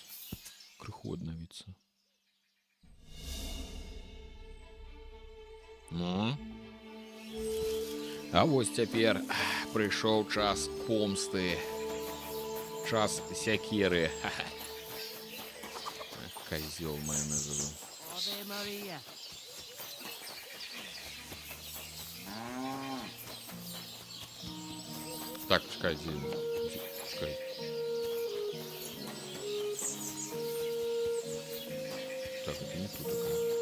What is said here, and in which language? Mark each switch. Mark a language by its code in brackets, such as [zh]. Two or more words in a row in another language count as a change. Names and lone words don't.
[be] Крыху аднавіцца. Ну? А вось цяпер прыйшоў час помсты. Час сякеры. [ru] Козёл майонезовый. [la] Ave Maria. [uk] Так, чекай, чекай. Так, [ru] это не тут такая.